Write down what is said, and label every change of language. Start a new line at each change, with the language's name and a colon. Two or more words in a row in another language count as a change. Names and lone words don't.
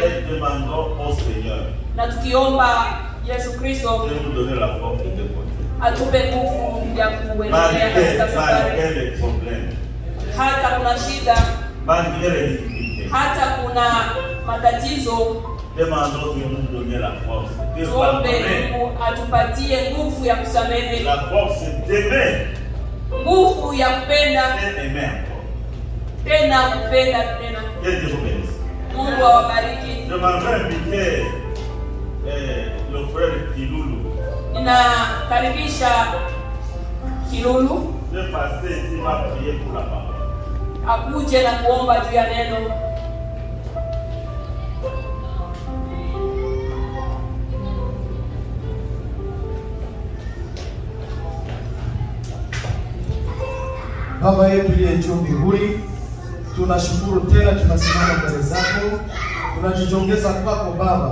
French: Et demandons au Seigneur
Swahili: Na tukiomba Yesu Kristo
French: de nous donner la force de continuer.
Swahili: atupe nguvu ya kuendelea katika safari.
French: Malgré les problèmes,
Swahili: Hata kuna shida,
French: malgré les difficultés,
Swahili: hata kuna matatizo,
French: demandons de nous donner la force de
Swahili: tuombe
French: pardonner,
Swahili: Mungu atupatie nguvu ya kusamehe,
French: la force d'aimer
Swahili: nguvu ya kupenda
French: et aimer encore.
Swahili: tena, kupenda tena.
French: Que Dieu vous bénisse.
Swahili: Mungu awabariki.
French: Je m'aimerais inviter le frère Kiloulou
Swahili: Ninakaribisha Kilulu
French: de passer ici, va prier pour la parole.
Swahili: akuje na kuomba juu ya neno. Baba yetu uliye juu mbinguni, tunashukuru tena, tunasimama mbele zako, tunajijongeza kwako Baba.